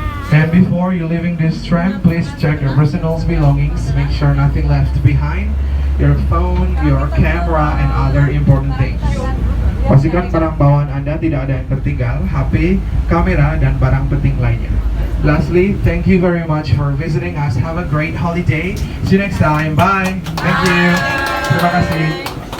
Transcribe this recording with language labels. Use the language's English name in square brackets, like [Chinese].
[English] And before you leaving this tram, please check your personal belongings. Make sure nothing left behind. Your phone, your camera, and other important things. [Indonesian] Pastikan barang bawaan Anda tidak ada yang tertinggal, HP, kamera, dan barang penting lainnya. [English] Lastly, thank you very much for visiting us. Have a great holiday. See you next time. Bye. Thank you. [Indonesian] Terima kasih.